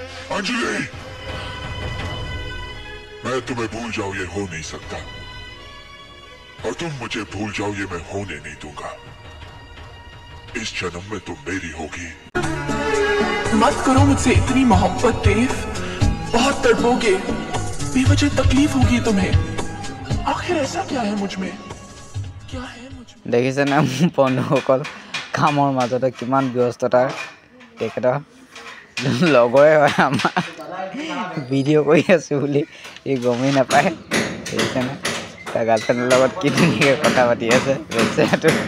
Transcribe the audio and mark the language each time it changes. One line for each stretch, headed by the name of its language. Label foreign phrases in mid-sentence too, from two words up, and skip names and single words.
Hindi: अंजलि, मैं तुम्हें भूल जाऊं ये हो नहीं सकता, और तुम मुझे भूल जाओ ये मैं होने नहीं दूंगा। इस जन्म में तुम मेरी होगी। मत करो मुझसे इतनी मोहब्बत देव, बहुत तड़पोगे, बेवजह तकलीफ होगी तुम्हें। आखिर ऐसा क्या है मुझ में, क्या है मुझ में?
Assamese: দেখিছে না বন্ধুসকল কামৰ মাজতে কিমান ব্যস্ততা তেখেতৰ লগৰে হয় আমাৰ ভিডিঅ' কৰি আছোঁ বুলি এই গমেই নাপায় দেখিছে না তাৰ গাৰ্লফ্ৰেণ্ডৰ লগত কি ধুনীয়াকৈ কথা পাতি আছে বেচেৰাটো